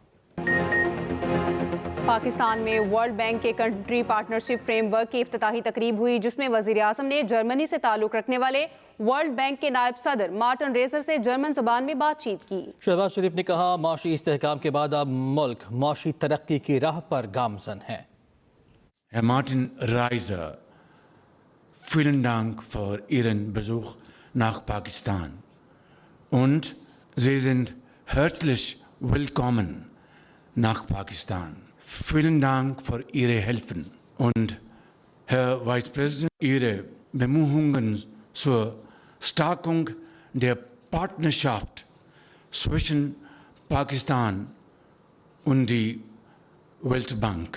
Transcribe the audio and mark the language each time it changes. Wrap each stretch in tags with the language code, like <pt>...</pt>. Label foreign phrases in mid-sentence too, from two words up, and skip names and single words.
<ur>پاکستان میں ورلڈ بینک کے کنٹری پارٹنرشپ فریم ورک کی افتتاحی تقریب ہوئی، جس میں وزیر اعظم نے جرمنی سے تعلق رکھنے والے ورلڈ بینک کے نائب صدر مارٹن ریزر سے جرمن زبان میں بات چیت کی۔ شہباز شریف نے کہا معاشی استحکام کے بعد اب ملک معاشی ترقی کی راہ پر گامزن ہے۔</ur> <de>Herr Martin Reiser, vielen Dank für Ihren Besuch nach Pakistan und Sie sind herzlich willkommen nach Pakistan. Vielen Dank für Ihre Hilfen und Herr</de> <en>Vice President,</en> <de>Ihre Bemühungen zur Stärkung der Partnerschaft zwischen Pakistan und die Weltbank.</de>